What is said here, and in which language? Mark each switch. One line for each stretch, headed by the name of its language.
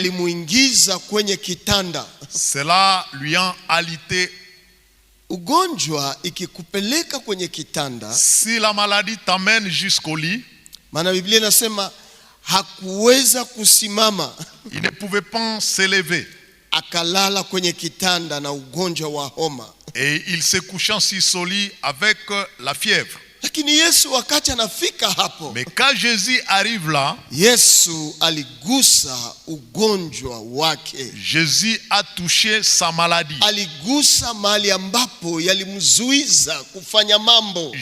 Swahili: yalimuingiza kwenye kitanda.
French: Cela lui a alité.
Swahili: Ugonjwa ikikupeleka kwenye kitanda,
French: si la maladie t'amène jusqu'au lit,
Swahili: maana Biblia inasema hakuweza kusimama,
French: il ne pouvait pas se lever,
Swahili: akalala kwenye kitanda na ugonjwa wa homa,
French: et il se couchant sur son lit avec la fièvre.
Swahili: Lakini Yesu wakati anafika hapo,
French: mais quand Jésus arrive là,
Swahili: Yesu aligusa ugonjwa wake.
French: Jésus a touché sa maladie.
Swahili: Aligusa mahali ambapo yalimzuiza kufanya mambo.